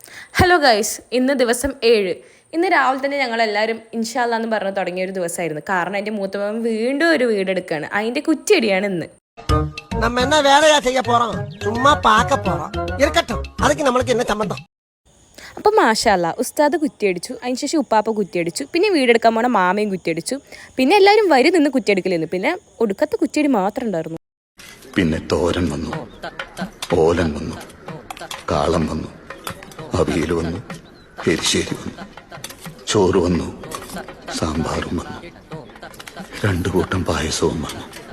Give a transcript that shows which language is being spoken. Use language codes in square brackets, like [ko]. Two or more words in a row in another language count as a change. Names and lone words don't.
[en] hello guys, [ml] ഇന്ന് ദിവസം 7. ഇന്ന് രാവിലെ തന്നെ ഞങ്ങളെല്ലാവരും [ar] إن شاء الله [ml] എന്ന് പറഞ്ഞ് തുടങ്ങിയ ഒരു ദിവസമായിരുന്നു. കാരണം എൻ്റെ മൂത്തമ്മ വീണ്ടും ഒരു വീടെടുക്കുകയാണ്. അതിൻ്റെ കുറ്റിയടിയാണ് ഇന്ന്. [ta] நம்ம என்ன வேலையா செய்ய போறோம்? சும்மா பார்க்க போறோம். இருக்கட்டும், அதுக்கு நம்மளுக்கு என்ன சம்பந்தம்? [ml] അപ്പോൾ [ar] ما شاء الله [ml] ഉസ്താദ് കുറ്റിയടിച്ചു, അതിന് ശേഷം ഉപ്പാപ്പ കുറ്റിയടിച്ചു, പിന്നെ വീടെടുക്കാൻ പോണ മാമയും കുറ്റിയടിച്ചു, പിന്നെ എല്ലാവരും വരി നിന്ന് കുറ്റിയടിക്കലായിരുന്നു. പിന്നെ ഒടുക്കത്തെ കുറ്റിയടി മാത്രം ഉണ്ടായിരുന്നു. പിന്നെ തോരൻ വന്നു, ഓലൻ വന്നു, കാളം വന്നു, അവിയൽ വന്നു, എരിശ്ശേരി വന്നു, ചോറ് വന്നു, സാമ്പാറും വന്നു, 2 കൂട്ടം പായസവും വന്നു.